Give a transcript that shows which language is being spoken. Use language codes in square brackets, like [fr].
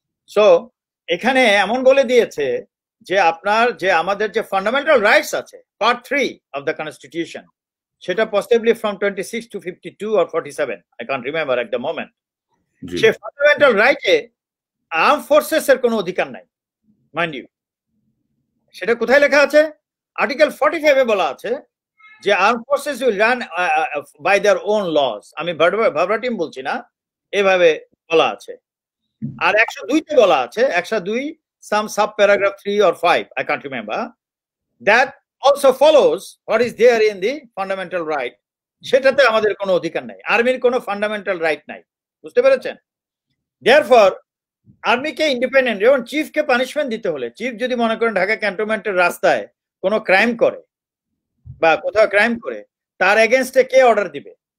[bn] So এখানে এমন বলে দিয়েছে যে আপনার যে আমাদের যে ফান্ডামেন্টাল রাইটস আছে, [en] part 3 of the constitution, [bn] সেটা [en] possibly from 26 to 52 or 47, I can't remember at the moment, [bn] say fundamental রাইটে আর্ম ফোর্সেস এর কোনো অধিকার নাই, [en] Mind you. [bn] সেটা কোথায় লেখা আছে? আর্টিকেল 45 এ বলা আছে যে [en] Arm forces will run by their own laws. [bn] আমি ভার্বাটিম বলছি না, এভাবে বলা আছে। আর 102 তে বলা আছে, [en] 102 some subparagraph 3 or 5, I can't remember, that also follows what is there in the fundamental right. [bn] সেটাতে আমাদের কোনো অধিকার নাই, আর্মির কোনো ফান্ডামেন্টাল রাইট নাই, বুঝতে পেরেছেন? দেয়ারফর আর্মিকে ইন্ডিপেন্ডেন্ট, যেমন চিফকে পানিশমেন্ট দিতে হলে, চিফ যদি মনে করেন ঢাকা ক্যান্টনমেন্টের রাস্তায় কোনো ক্রাইম করে বা কোথাও ক্রাইম করে, তার এগেনস্টে কে অর্ডার দিবে?